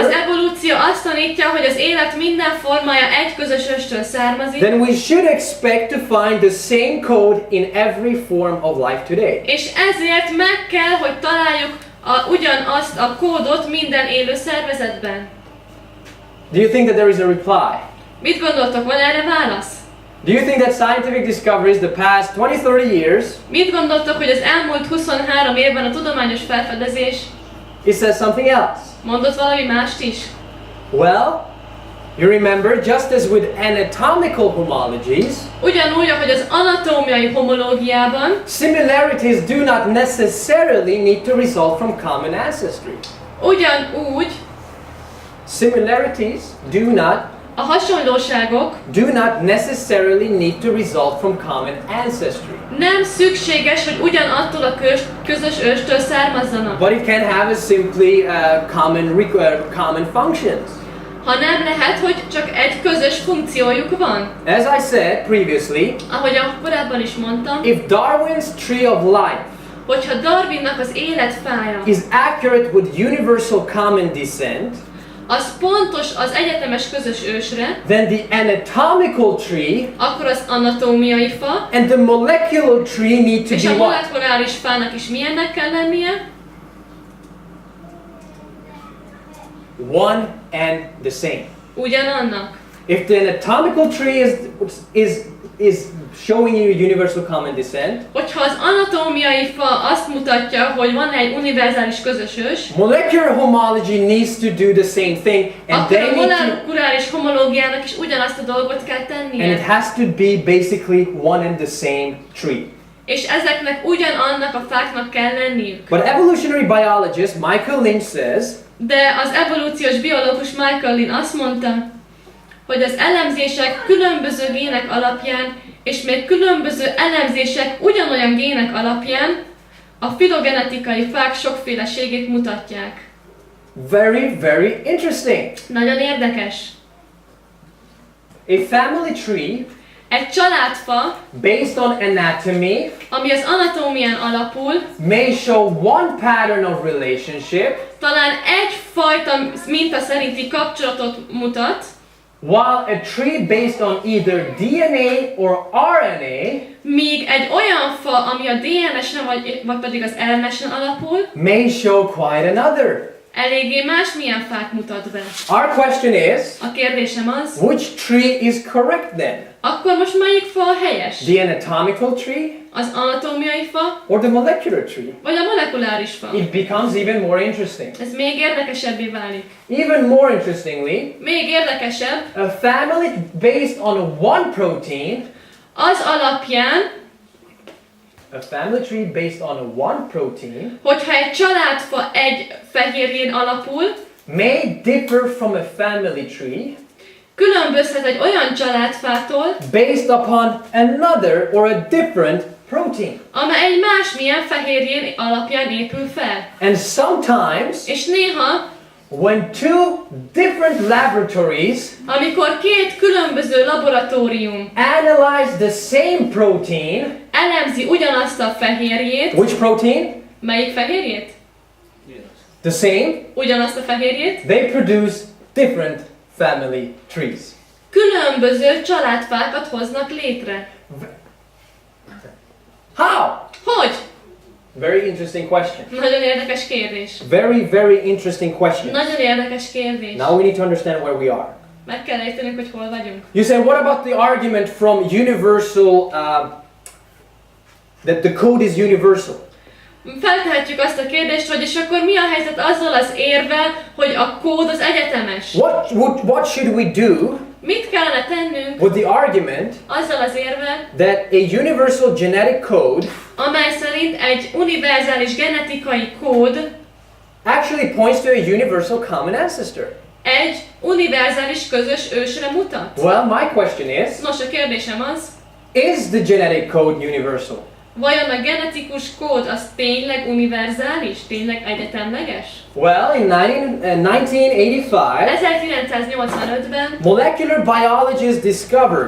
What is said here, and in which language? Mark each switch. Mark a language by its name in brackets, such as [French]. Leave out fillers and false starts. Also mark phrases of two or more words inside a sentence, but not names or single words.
[Hungarian] Az evolúció azt tanítja, hogy az élet minden formája egy közös őstől származik. [English] Then we should expect to find the same code in every form of life today. [Hungarian] És ezért meg kell, hogy találjuk ugyanazt a kódot minden élő szervezetben. [English] Do you think that there is a reply? [Hungarian] Mit gondoltok, van erre válasz? [English] Do you think that scientific discoveries the past 20-30 years [Hungarian] Mit gondoltok, hogy az elmúlt 23 évben a tudományos felfedezés [English] it says something else? [Hungarian] mondott valami mást is? [English] Well, you remember, just as with anatomical homologies, [Hungarian] Ugyanúgy, ahogy az anatómiai homológiában, [English] similarities do not necessarily need to result from common ancestry. [Hungarian] ugyanúgy [English] Similarities [Hungarian] a hasonlóságok [English] do not necessarily need to result from common ancestry. [Hungarian] nem szükséges, hogy ugyanattól a közös őstől származzanak, [English] But it can have a simply common functions. [Hungarian] hanem lehet, hogy csak egy közös funkciójuk van. [English] As I said previously, [Hungarian] Ahogy korábban is mondtam, [English] if Darwin's tree of life [Hungarian] hogyha Darwinnak az életfája [English] is accurate with universal common descent, [Hungarian] az pontos az egyetemes közös ősre, [English] then the anatomical tree [Hungarian] akkor az anatómiai fa [English] and the molecular tree need to [Hungarian] és a [English] be what? [Hungarian] molekuláris fának is milyennek kell lennie? [English] One and the same. [Hungarian] Ugyanannak. [English] If the anatomical tree is showing you universal common descent, [Hungarian] Hogyha az anatómiai fa azt mutatja, hogy van egy univerzális közös ős, [English] molecular homology needs to do the same thing, and [Hungarian] akkor [English] they [Hungarian] a [English] need to, [Hungarian] molekuláris homológiának is ugyanazt a dolgot kell [English] and it [Hungarian] tennie. [English] has to be basically one and the same tree. [Hungarian] És ezeknek ugyanannak a fáknak kell lenniük. [English] But evolutionary biologist Michael Lynch says [Hungarian] De az evolúciós biológus Michael Lynch azt mondta, hogy az elemzések különböző gének alapján, és még különböző elemzések ugyanolyan gének alapján a filogenetikai fák sokféleségét mutatják. [English] very, very interesting. [Hungarian] Nagyon érdekes. [English] A family tree [Hungarian] Egy családfa, [English] based on anatomy [Hungarian] ami az anatómián alapul, [English] may show one pattern of relationship, [Hungarian] talán egyfajta minta szerinti kapcsolatot mutat, [English] while a tree based on either DNA or RNA [Hungarian] míg egy olyan fa, ami a DNS-en vagy pedig az RNS-en alapul, [English] may show quite another. [Hungarian] eléggé másmilyen fát mutat be. [English] Our question is, [Hungarian] A kérdésem az, [English] which tree is correct then? [Hungarian] akkor most melyik fa a helyes? [English] The anatomical tree [Hungarian] Az anatómiai fa, [English] or the molecular tree? [Hungarian] vagy a molekuláris fa? [English] It becomes even more interesting. [Hungarian] Ez még érdekesebbé válik. [English] Even more interestingly, [Hungarian] Még érdekesebb, [English] a family based on one protein, [Hungarian] az alapján, [English] a family tree based on one protein [Hungarian] hogyha egy családfa egy fehérjén alapul, [English] may differ from a family tree [Hungarian] különbözhet egy olyan családfától, [English] based upon another or a different protein. [Hungarian] amely egy másmilyen fehérjén alapján épül fel. [English] And sometimes, [Hungarian] És néha, [English] when two different laboratories [Hungarian] amikor két különböző laboratórium [English] analyze the same protein, [Hungarian] elemzi ugyanazt a fehérjét, [English] which protein? [Hungarian] melyik fehérjét? [English] The same, [Hungarian] Ugyanazt a fehérjét, [English] they produce different family trees. [Hungarian] különböző családfákat hoznak létre. [English] How? [Hungarian] Hogy? [English] Very interesting question. [Hungarian] Nagyon érdekes kérdés. [English] Very, very interesting question. [Hungarian] Nagyon érdekes kérdés. [English] Now we need to understand where we are. [Hungarian] Meg kell értenünk, hogy hol vagyunk. [English] You say, what about the argument from universal, that the code is universal? [Hungarian] Feltehetjük azt a kérdést, hogy és akkor mi a helyzet azzal az érvel, hogy a kód az egyetemes? [English] What should we do [Hungarian] Mit kellene tennünk [English] with the argument [Hungarian] azzal az érvel, [English] that a universal genetic code [Hungarian] amely szerint egy univerzális genetikai kód [English] actually points to a universal common ancestor? [Hungarian] egy univerzális közös ősre mutat? [English] Well, my question is [Hungarian] Nos, a kérdésem az, [English] the genetic code universal? [Hungarian] Vajon a genetikus kód az tényleg univerzális, tényleg egyetemleges? [English] Well, in 1985, [Hungarian] 1985-ben [English] molecular biologists discovered